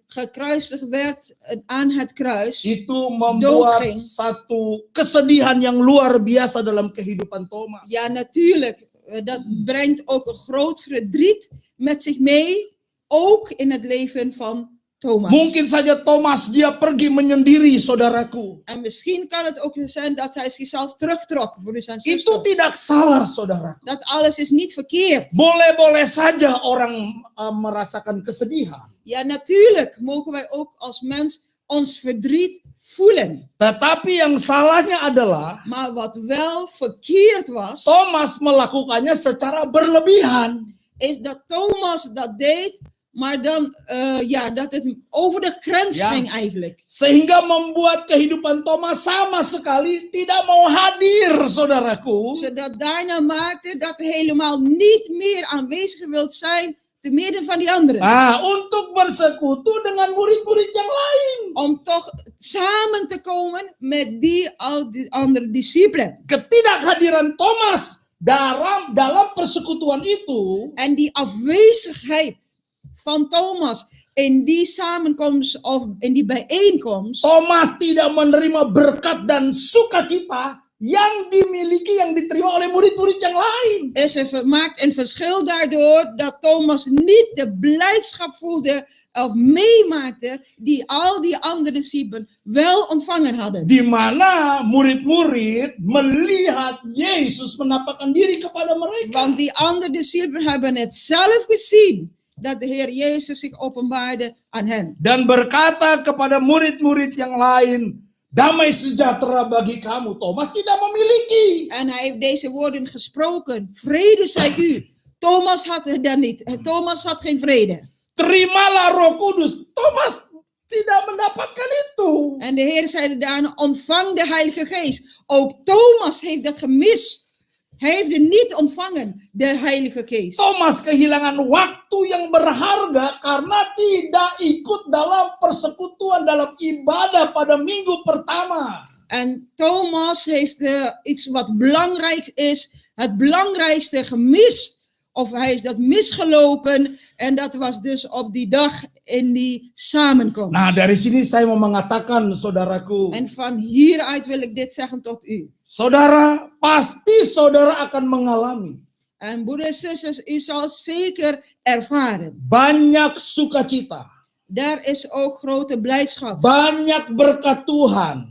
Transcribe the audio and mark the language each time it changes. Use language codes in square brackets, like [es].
[nl] gekruisigd werd aan het kruis. [id] itu membuat [nl] Doodging. [id] satu kesedihan yang luar biasa dalam kehidupan Thomas. [nl] Ja, natuurlijk. Dat brengt ook een groot verdriet met zich mee. Ook in het leven van Thomas. [id] Mungkin saja Thomas dia pergi menyendiri, saudaraku. [nl] En misschien kan het ook zijn dat hij zichzelf terugtrok. Broeders en [id] Itu [nl] zusters. [id] tidak salah, saudaraku. [nl] Dat alles is niet verkeerd. [id] Boleh-boleh saja orang merasakan kesedihan. [nl] Ja, natuurlijk mogen wij ook als mens ons verdriet voelen. [id] Tetapi yang salahnya adalah [nl] Maar wat wel verkeerd was, [id] Thomas melakukannya secara berlebihan. [nl] is dat Thomas dat deed, maar dan dat het over de grens Ja. ging eigenlijk. [id] Sehingga membuat kehidupan Thomas sama sekali tidak mau hadir, saudaraku. [nl] Zodat daarna maakte dat hij helemaal niet meer aanwezig wilt zijn te midden van die anderen. [id] Untuk bersekutu dengan murid-murid yang lain. [nl] Om toch samen te komen met al die andere discipelen. [id] Ketidakhadiran Thomas dalam persekutuan itu [nl] En die afwezigheid van Thomas in die samenkomst of in die bijeenkomst, [id] Thomas tidak menerima berkat dan sukacita yang dimiliki, yang diterima oleh murid-murid yang lain. [nl] maakt een verschil daardoor dat Thomas niet de blijdschap voelde of meemaakte die al die andere discipelen wel ontvangen hadden. [id] Di mana murid-murid melihat Yesus menampakkan diri kepada mereka. [nl] Want die andere discipelen hebben het zelf gezien dat de Heer Jezus zich openbaarde aan hen. [id] Dan berkata kepada murid-murid yang lain, damai sejahtera bagi kamu. Thomas tidak memiliki. [nl] En hij heeft deze woorden gesproken. Vrede zij u. Thomas had het dan niet. Thomas had geen vrede. [id] Terimalah Roh Kudus. Thomas tidak mendapatkan itu. [nl] En de Heer zeide daarna, ontvang de Heilige Geest. Ook Thomas heeft dat gemist. Hij heeft het niet ontvangen, de Heilige Geest. [id] Thomas kehilangan waktu yang berharga karena tidak ikut dalam persekutuan, dalam ibadah pada minggu pertama. [nl] En Thomas heeft iets wat belangrijk is, het belangrijkste gemist. Of hij is dat misgelopen en dat was dus op die dag in die samenkomst. [id] Nah, dari sini saya mau mengatakan, saudaraku, [nl] En van hieruit wil ik dit zeggen tot u. [id] saudara, pasti saudara akan mengalami [nl] En broeders en zusters, u zal zeker ervaren. [id] banyak sukacita, [nl] Daar is ook grote blijdschap. [id] banyak berkat Tuhan